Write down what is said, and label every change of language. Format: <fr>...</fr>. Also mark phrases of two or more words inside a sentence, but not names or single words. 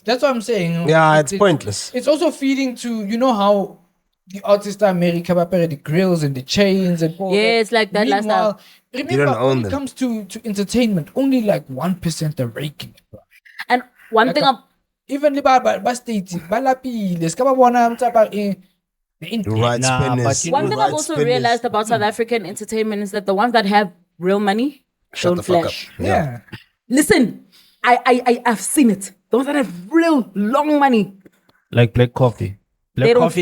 <en>That's what I'm saying. Yeah, it's pointless. It's also feeding to, you know how the artists in America the grills and the chains and all Yeah, that. it's like that lifestyle. Remember, don't own when it them. comes to entertainment, only like 1% are raking it, bro. And one thing</en> <zu>Even ba state ba lapile ska ba bona mtsa the</zu> <en>Right Nah, spinners. but you one thing I've Right also spinners. realized about South African entertainment is that the ones that have real money Shut don't the fuck flash. up. yeah. Listen, I've seen it. The ones that have real long money. Like Black Coffee. They Black don't Coffee</en>